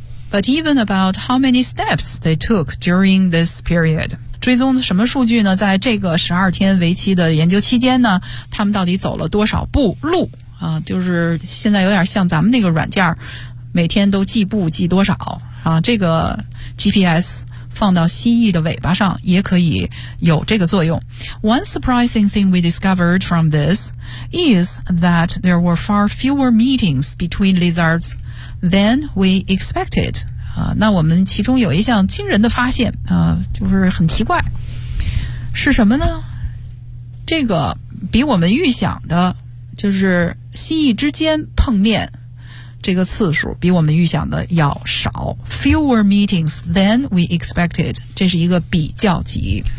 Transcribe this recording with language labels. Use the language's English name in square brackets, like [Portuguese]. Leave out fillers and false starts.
[English] But even about how many steps they took during this period， [Chinese] 追踪什么数据呢？在这个12天为期的研究期间呢，他们到底走了多少步路啊？就是现在有点像咱们那个软件，每天都计步计多少啊？这个 GPS 放到蜥蜴的尾巴上也可以有这个作用。 [English] One surprising thing we discovered from this is that there were far fewer meetings between lizards than we expected. [Chinese] 那我们其中有一项惊人的发现就是很奇怪，是什么呢？这个比我们预想的，就是蜥蜴之间碰面这个次数比我们预想的要少。 [English] Fewer meetings than we expected， [Chinese] 这是一个比较级，